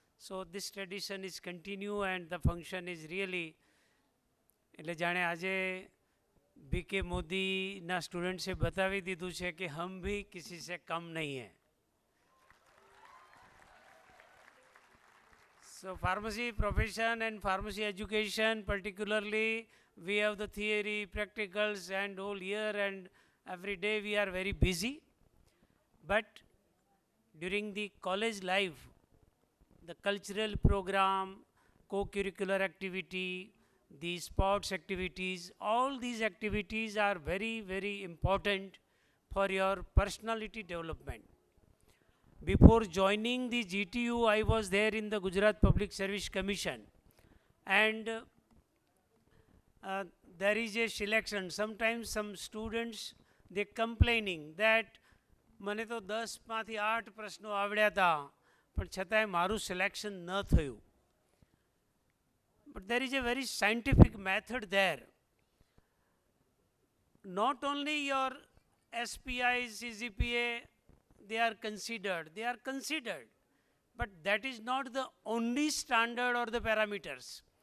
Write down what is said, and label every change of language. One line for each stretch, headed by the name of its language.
English: So this tradition is continue and the function is really,
Gujarati: એટલે જાણે આજે
Hindi: BK Modi ना स्टूडेंट से बतावी दीधु है कि हम भी किसी से कम नहीं हैं.
English: So pharmacy profession and pharmacy education particularly, we have the theory, practicals and whole year and every day we are very busy. But during the college life, the cultural program, co-curricular activity, the sports activities, all these activities are very, very important for your personality development. Before joining the GTU, I was there in the Gujarat Public Service Commission, and there is a selection. Sometimes some students, they complaining that
Gujarati: મને તો 10 માંથી 8 પ્રશ્નો આવડ્યા હતા પણ છતાંય મારું selection ન થયું.
English: But there is a very scientific method there. Not only your SPI, CGPA, they are considered, but that is not the only standard or the parameters.